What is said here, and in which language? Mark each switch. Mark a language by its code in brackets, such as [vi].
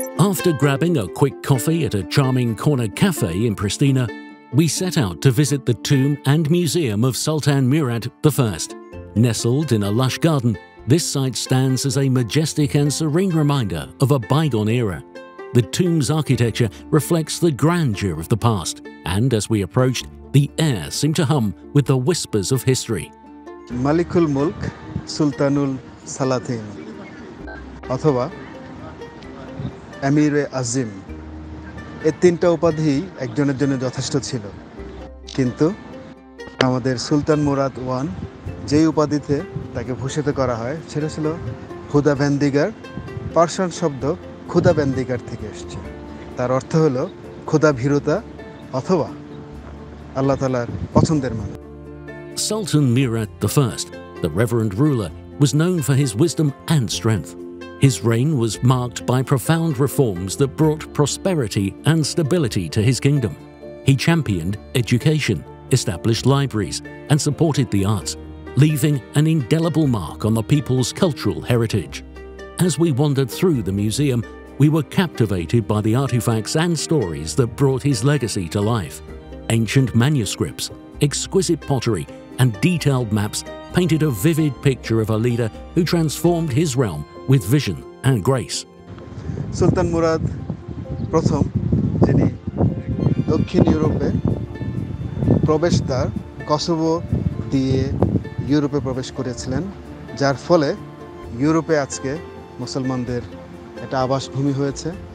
[en] After grabbing a quick coffee at a charming corner cafe in Pristina, we set out to visit the tomb and museum of Sultan Murad I. Nestled in a lush garden, this site stands as a majestic and serene reminder of a bygone era. The tomb's architecture reflects the grandeur of the past, and as we approached, the air seemed to hum with the whispers of history. [bn] মালিকুল মুলক সুলতানুল সালাতিন অথবা আমিরে আজিম, এই তিনটা উপাধি একজনের জন্য যথেষ্ট ছিল, কিন্তু আমাদের সুলতান মুরাদ ওয়ান যেই উপাধিতে তাকে ভূষিত করা হয় সেটা ছিল খুদাবেন্দিগার। পার্সিয়ান শব্দ খুদাবেন্দিগার থেকে এসেছে, তার অর্থ হলো খোদা ভীরুতা অথবা আল্লাহ তাআলার পছন্দের মানুষ। [en] Sultan Murad I, the reverend ruler, was known for his wisdom and strength. His reign was marked by profound reforms that brought prosperity and stability to his kingdom. He championed education, established libraries, and supported the arts, leaving an indelible mark on the people's cultural heritage. As we wandered through the museum, we were captivated by the artifacts and stories that brought his legacy to life. Ancient manuscripts, exquisite pottery, and detailed maps painted a vivid picture of a leader who transformed his realm with vision and grace. [bn] সুলতান মুরাদ প্রথম, যিনি দক্ষিণ ইউরোপে প্রবেশদ্বার Kosovo দিয়ে ইউরোপে প্রবেশ করেছিলেন, যার ফলে ইউরোপে আজকে মুসলমানদের একটা আবাসভূমি হয়েছে।